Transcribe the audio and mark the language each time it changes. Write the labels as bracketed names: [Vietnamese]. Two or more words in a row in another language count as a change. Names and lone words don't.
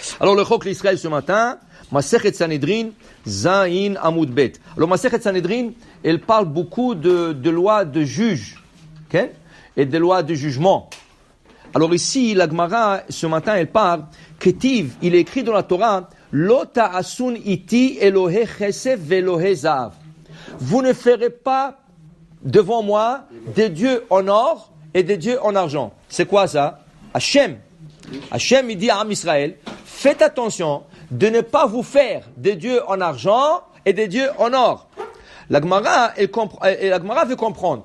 [French] Alors le Chok l'Israël ce matin, [Hebrew] מסכת סנהדרין, זיין עמוד בית. [French] Alors Masechet Sanhedrin, elle parle beaucoup de lois de juges, okay? Et de lois de jugement. Alors ici, la Gemara, ce matin, elle parle, Ketiv, il est écrit dans la Torah, [Hebrew] לא תעשון אתי אלהי חסד ואלהי זהב. [French] Vous ne ferez pas devant moi des dieux en or et des dieux en argent. C'est quoi ça? Hachem, il dit à [Hebrew] עם ישראל, [French] faites attention de ne pas vous faire des dieux en argent et des dieux en or. La Gemara veut comprendre.